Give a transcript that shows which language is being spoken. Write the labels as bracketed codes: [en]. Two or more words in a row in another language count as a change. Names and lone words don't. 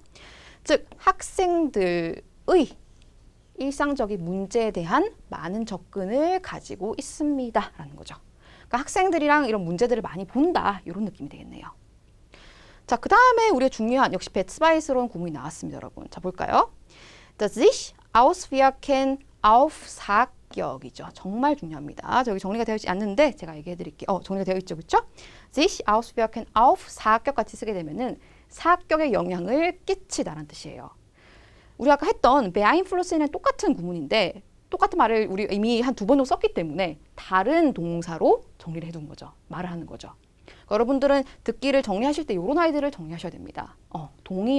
[ko] 즉 학생들의 일상적인 문제에 대한 많은 접근을 가지고 있습니다. 라는 거죠. 그러니까 학생들이랑 이런 문제들을 많이 본다. 이런 느낌이 되겠네요. 자, 그 다음에 우리가 중요한 역시 베츠바이스러운 구문이 나왔습니다, 여러분. 자, 볼까요? [de] Das sich auswirken auf 사격이죠. [ko] 정말 중요합니다. 저기 정리가 되어 있지 않는데 제가 얘기해 드릴게요. 정리가 되어 있죠, 그렇죠? [de] sich auswirken auf [ko] 사격 같이 쓰게 되면은 사격에 영향을 끼치다라는 뜻이에요. 우리가 아까 했던 beeinfluss는 똑같은 구문인데 똑같은 말을 우리 이미 한 2번 정도 썼기 때문에 다른 동사로 정리를 해둔 거죠. 말을 하는 거죠. 여러분들은 듣기를 정리하실 때 이런 아이들을 정리하셔야 됩니다.